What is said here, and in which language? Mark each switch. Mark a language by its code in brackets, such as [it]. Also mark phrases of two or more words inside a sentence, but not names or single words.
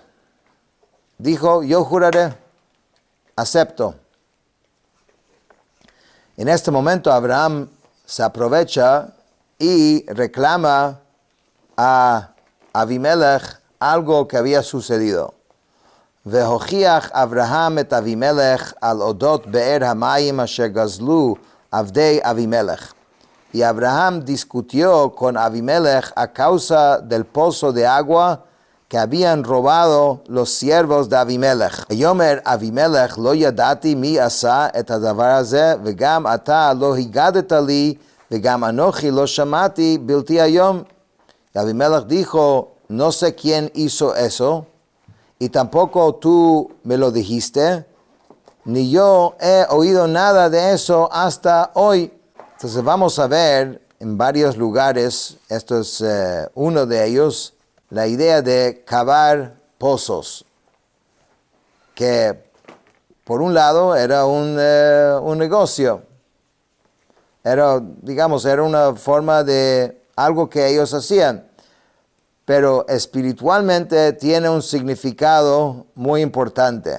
[es] Dijo, yo juraré, acepto. En este momento Abraham se aprovecha y reclama a Avimelech algo que había sucedido. [he] ויוכח אברהם את אבימלך על אודות באר המים אשר גזלו עבדי אבימלך. [es] Y Abraham discutió con Avimelech a causa del pozo de agua que habían robado los siervos de Avimelech. [he] ויאמר אבימלך לא ידעתי מי עשה את הדבר הזה וגם אתה לא הגדת לי וגם אנוכי לא שמעתי בלתי היום. [es] Y Avimelech dijo, no sé quién hizo eso, y tampoco tú me lo dijiste, ni yo he oído nada de eso hasta hoy. Entonces vamos a ver en varios lugares, esto es uno de ellos, la idea de cavar pozos, que por un lado era un negocio, era una forma de algo que ellos hacían, pero espiritualmente tiene un significado muy importante.